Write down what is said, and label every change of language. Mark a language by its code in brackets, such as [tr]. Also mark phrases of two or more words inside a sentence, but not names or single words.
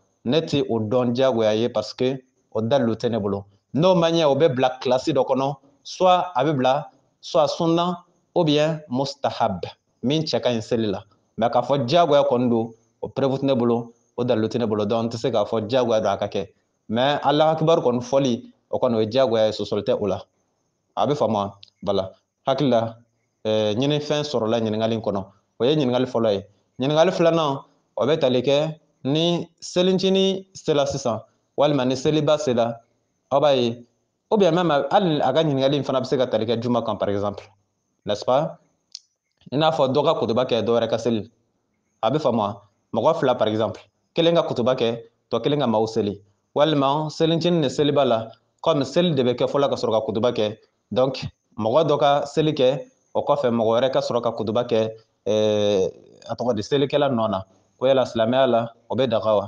[bm] Ne tɛ o dɔn jagoya ye [fr] parce que [bm] o dalilu tɛ ne bolo. N'o ma ɲɛ o bɛ bila classe dɔ kɔnɔ, soit a bɛ bila soit sunna [fr] ou bien [bm] mustahab min cɛ ka ɲi seli la. Mais k'a fɔ jagoya kɔni don o preuve tɛ ne bolo, o dalilu tɛ ne bolo, donc n tɛ se k'a fɔ jagoya don a ka kɛ. Mais [ar] الله أكبر [bm] kɔni fɔli o kɔni o ye jagoya ye, sɔsɔli tɛ o la. A bɛ faamu wa? Voilà. Hakili la ɲinifɛn sɔrɔla ɲininkali in kɔnɔ, o ye ɲininkali fɔlɔ ye. Ɲininkali filanan o bɛ tali kɛ ni selincini sela sisan walima ni seliba sela aw b'a ye [fr] ou bien même [bm] hali a ka ɲininkali in fana bɛ se ka tali kɛ juma kan [fr] par exemple, n'est-ce pas? [bm] I n'a fɔ dɔ ka kutuba kɛ dɔ wɛrɛ ka seli, a bɛ faamu wa? Mɔgɔ fila [fr] par exemple, [bm] kelen ka kutuba kɛ tɔ kelen ka maaw seli, walima selincini ni seliba la comme seli de bɛ kɛ fɔlɔ ka sɔrɔ ka kutuba kɛ, donc mɔgɔ dɔ ka seli kɛ o kɔfɛ mɔgɔ wɛrɛ ka sɔrɔ ka kutuba kɛ a tɔgɔ di selikɛla nɔ na, ko yala silamɛya la o bɛ daga wa?